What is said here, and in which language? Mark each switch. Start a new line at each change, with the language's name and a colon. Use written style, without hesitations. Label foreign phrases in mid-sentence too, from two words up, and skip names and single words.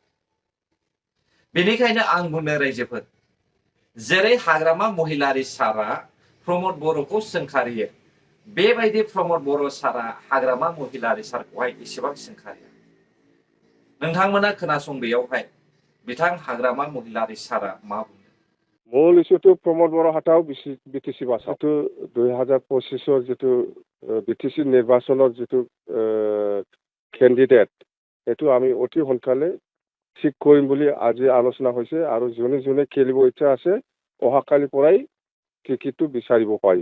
Bodo: बेनिखायनो आं बुंनो रायजोफोर, जेरै हाग्रामा महिलारि सारा प्रमद बर'खौ सोंखारियो बेबायदि प्रमद बर' सारा हाग्रामा महिलारि सारखौहाय एसेबां सोंखारिया। नोंथांमोना खोनासं बेयावहाय बिथां हाग्रामा महिलारि सारा मा बुङो।
Assamese: মূল ইস্যুটো
Hindi: प्रमोद बड़ो हटाओ बीटीसी बचाओ
Assamese: যিটো 2025 যিটো বিটিসি নিৰ্বাচনৰ যিটো কেণ্ডিডেট সেইটো আমি অতি সোনকালে ঠিক কৰিম বুলি আজি আলোচনা হৈছে আৰু যোনে যোনে খেলিব ইচ্ছা আছে অহাকালিৰ পৰাই টিকেটটো বিচাৰিব পাৰিব।